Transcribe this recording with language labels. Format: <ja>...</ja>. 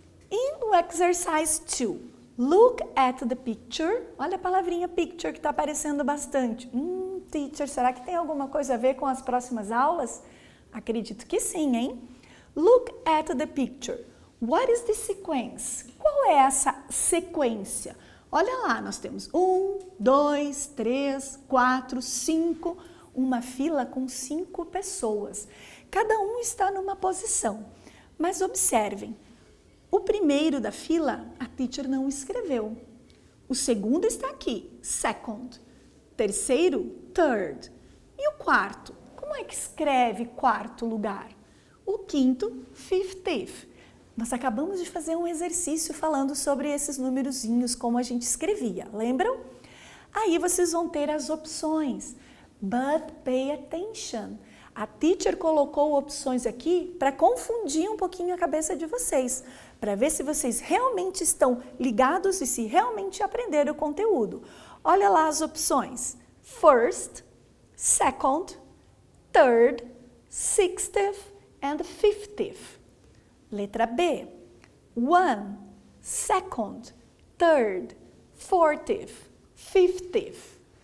<en>E no exercise 2, look at the picture.</en> <pt>Olha a palavrinha picture que está aparecendo bastante. Teacher, será que tem alguma coisa a ver com as próximas aulas? Acredito que sim, hein?</pt> <en>Look at the picture. What is the sequence?</en> <pt>Qual é essa sequência? Olha lá, nós temos 1, 2, 3, 4, 5, uma fila com 5 pessoas. Cada um está numa posição. Mas observem, o primeiro da fila, a teacher não escreveu. O segundo está aqui, second. Terceiro, third. E o quarto? Como é que escreve quarto lugar? O quinto, fiftieth. Nós acabamos de fazer um exercício falando sobre esses numerozinhos, como a gente escrevia, lembram? Aí vocês vão ter as opções.</pt> <en>But pay attention.</en> <pt>A teacher colocou opções aqui para confundir um pouquinho a cabeça de vocês, para ver se vocês realmente estão ligados e se realmente aprenderam o conteúdo. Olha lá as opções.</pt> <en>First, second, third, 60th and 50th.</en> <pt>Letra B.</pt> <en>1, second, third, 40th, 50th.</en>